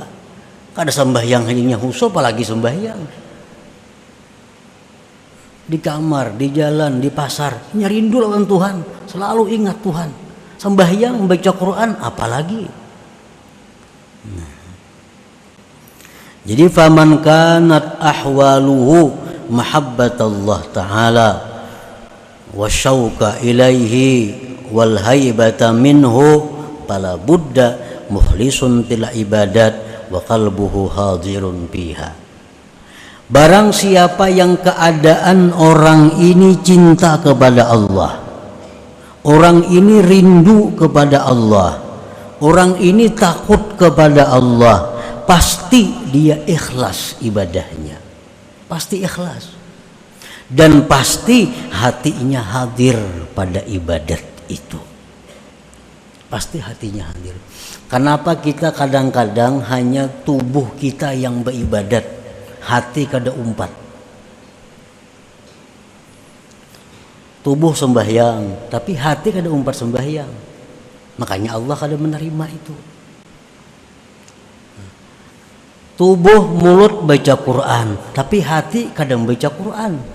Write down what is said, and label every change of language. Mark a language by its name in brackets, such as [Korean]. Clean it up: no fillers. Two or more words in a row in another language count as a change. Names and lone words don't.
[Banjar] Kada sembahyang hanya khusyuk, apalagi sembahyang. Di kamar, di jalan, di pasar, rindu lawan Tuhan, selalu ingat Tuhan. Sembahyang, membaca Quran, apalagi. Jadi [Arabic] فمن كانت أحواله محبة الله تعالى والشوق إليه والهيبة منه فلا بد مخلص العبادات وقلبه حاضر فيها. [Banjar] Barang siapa yang keadaan orang ini cinta kepada Allah, orang ini rindu kepada Allah, orang ini takut kepada Allah, pasti dia ikhlas ibadahnya, pasti ikhlas, dan pasti hatinya hadir pada ibadat itu, pasti hatinya hadir. Kenapa kita kadang-kadang hanya tubuh kita yang beribadat, hati kada umpat? tubuh sembahyang, tapi hati kada umpat sembahyang. Makanya Allah kada menerima itu. Tubuh mulut baca Quran, tapi hati kada membaca Quran.